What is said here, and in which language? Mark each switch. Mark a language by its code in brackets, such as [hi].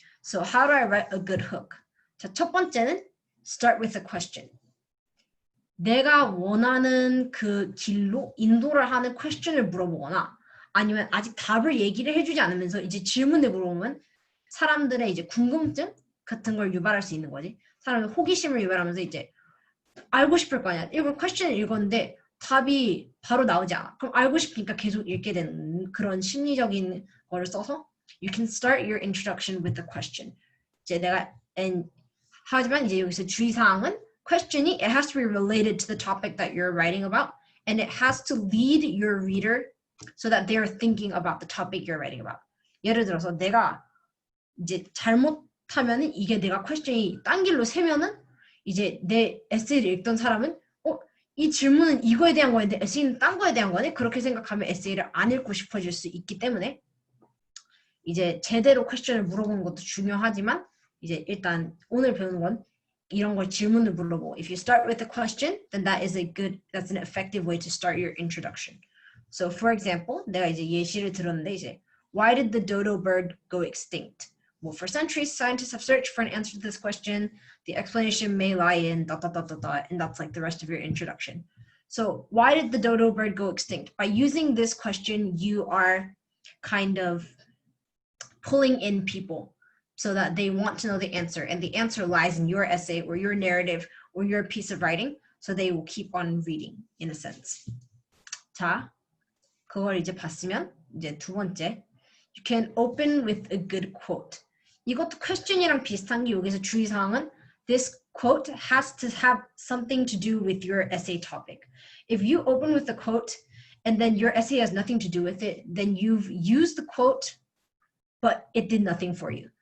[en] So how do I write a good hook? [ko] 자, 첫 번째는 [en] start with a question. [ko] 내가 원하는 그 길로 인도를 하는 question을 물어보거나 아니면 아직 답을 얘기를 해주지 않으면서 이제 질문을 물어보면 사람들의 이제 궁금증 같은 걸 유발할 수 있는 거지. 사람들 호기심을 유발하면서 이제 알고 싶을 거 아니야. 이걸 퀘스천을 읽었는데 답이 바로 나오지 않아. 그럼 알고 싶으니까 계속 읽게 되는 그런 심리적인 거를 써서 [en] you can start your introduction with a question. [ko] 이제 내가 하지만 이제 여기서 주의사항은 question이 [en] it has to be related to the topic that you're writing about and it has to lead your reader so that they are thinking about the topic you're writing about. [ko] 예를 들어서 내가 이제 잘못하면은 이게 내가 question이 딴 길로 새면은 이제 내 에세이를 읽던 사람은 이 질문은 이거에 대한 거인데 에세이는 딴 거에 대한 거네? 그렇게 생각하면 에세이를 안 읽고 싶어질 수 있기 때문에 이제 제대로 퀘스천을 물어보는 것도 중요하지만 이제 일단 오늘 배우는 건 이런 걸 질문을 물어보고 [en] if you start with a question, then that's an effective way to start your introduction. So for example, [ko] 내가 이제 예시를 들었는데 이제 [en] why did the dodo bird go extinct? Well, for centuries, scientists have searched for an answer to this question. The explanation may lie in ... and that's like the rest of your introduction. So why did the dodo bird go extinct? By using this question, you are kind of pulling in people so that they want to know the answer. And the answer lies in your essay or your narrative or your piece of writing. So they will keep on reading in a sense. [ko] 자, 그걸 이제 봤으면 이제 두 번째. [en] You can open with a good quote. [ko] 이것도 question이랑 비슷한 게 여기서 주의사항은 [en] this quote has to have something to do with your essay topic. If you open with a quote and then your essay has nothing to do with it, then you've used the quote, but it did nothing for you.